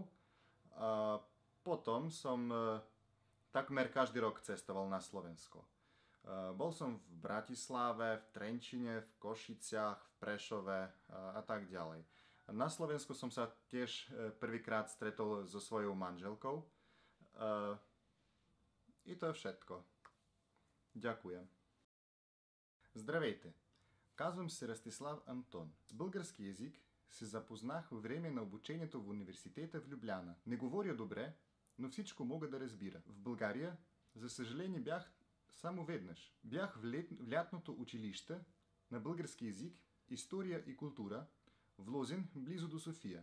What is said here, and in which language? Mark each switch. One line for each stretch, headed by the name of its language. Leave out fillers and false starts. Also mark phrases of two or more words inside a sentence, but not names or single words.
Slovak: Potom som takmer každý rok cestoval na Slovensko. Bol som v Bratislave, v Trenčine, v Košiciach, v Prešove a tak ďalej. Na Slovensku som sa tiež prvýkrát stretol so svojou manželkou. И то všetko. Ďakujem.
Bulgarian: Здравейте! Казвам се Ростислав Антон. С български език се запознах във време на обучението в университета в Любляна. Не говоря добре, но всичко мога да разбира. В България, за съжаление, бях само веднъж. Бях в лятното училище на български език, история и култура в Лозен, близо до София.